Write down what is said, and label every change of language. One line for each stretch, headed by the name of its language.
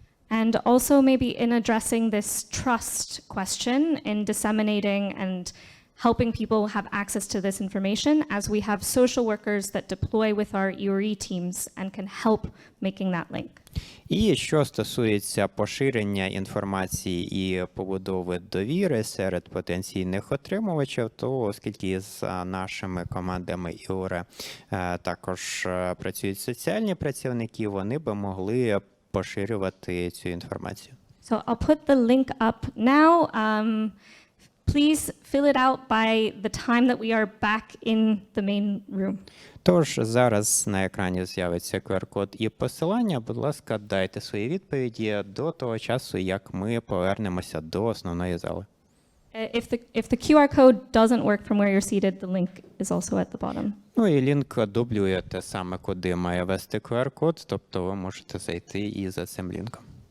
English: And also maybe in addressing this trust question, in disseminating and helping people have access to this information, as we have social workers that deploy with our EORE teams and can help making that link.
Ukrainian: І що стосується поширення інформації і побудови довіри серед потенційних отримувачів, то оскільки з нашими командами ІОРЕ також працюють соціальні працівники, вони би могли поширювати цю інформацію.
English: So I'll put the link up now. Please fill it out by the time that we are back in the main room.
Ukrainian: Тож зараз на екрані з'явиться QR-код і посилання. Будь ласка, дайте свої відповіді до того часу, як ми повернемося до основної зали.
English: If the QR code doesn't work from where you're seated, the link is also at the bottom.
Ukrainian: Ну і лінк дублює те саме, куди має вести QR-код, тобто ви можете зайти і за цим лінком.